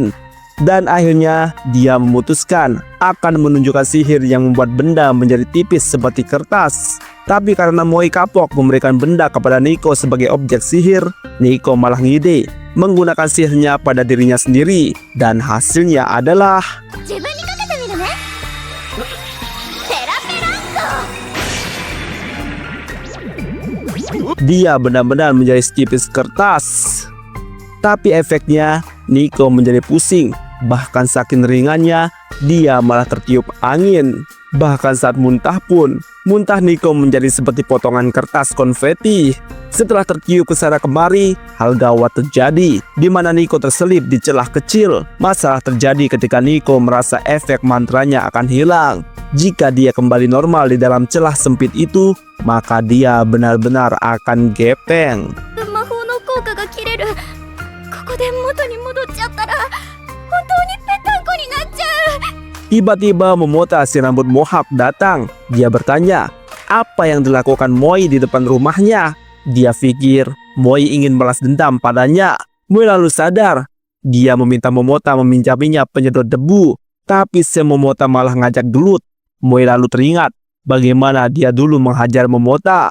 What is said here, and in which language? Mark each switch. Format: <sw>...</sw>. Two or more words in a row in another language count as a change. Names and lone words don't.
<id>Dan akhirnya dia memutuskan akan menunjukkan sihir yang membuat benda menjadi tipis seperti kertas. Tapi karena Moi kapok memberikan benda kepada Nico sebagai objek sihir, Nico malah ngide menggunakan sihirnya pada dirinya sendiri. Dan hasilnya adalah</id> <ja>自分にかけてみるね。ペラペラっと。</ja> <id>dia benar-benar menjadi setipis kertas. Tapi efeknya Nico menjadi pusing. Bahkan saking ringannya, dia malah tertiup angin. Bahkan saat muntah pun, muntah Nico menjadi seperti potongan kertas konfeti. Setelah tertiup ke sana kemari, hal gawat terjadi, di mana Nico terselip di celah kecil. Masalah terjadi ketika Nico merasa efek mantranya akan hilang. Jika dia kembali normal di dalam celah sempit itu, maka dia benar-benar akan gepeng.</id> <ja>魔法の効果が切れる。ここで元に戻っちゃったら本当にぺったんこになっちゃう。</ja> <id>Tiba-tiba Momota si rambut mohawk datang. Dia bertanya, apa yang dilakukan Moi di depan rumahnya? Dia pikir Moi ingin balas dendam padanya. Moi lalu sadar. Dia meminta Momota meminjaminya penyedot debu. Tapi si Momota malah ngajak gelut. Moi lalu teringat bagaimana dia dulu menghajar Momota.</id>